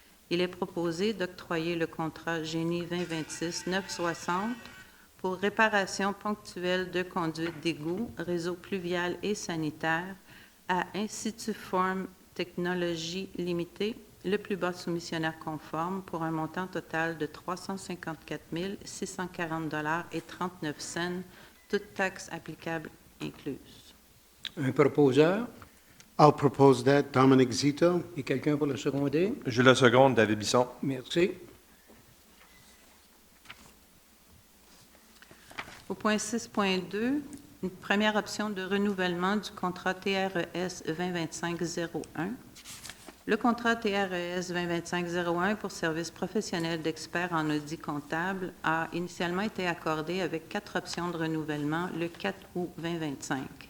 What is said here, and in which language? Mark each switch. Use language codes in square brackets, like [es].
[fr] Il est proposé d'octroyer le contrat Génie 2026-960 pour réparation ponctuelle de conduites d'égout, réseau pluvial et sanitaire à Instituform Technologies Limitée, le plus bas soumissionnaire conforme, pour un montant total de 354 640,39 $, toutes taxes applicables incluses. Un proposeur, [en] I'll propose that, Dominique Zito. [fr] et quelqu'un pour le seconder, Je le seconde, David Bisson. merci. Au point 6.2, une première option de renouvellement du contrat TRES 2025-01. Le contrat TRES 2025-01 pour services professionnels d'experts en audit comptable a initialement été accordé avec 4 options de renouvellement le 4 août 2025.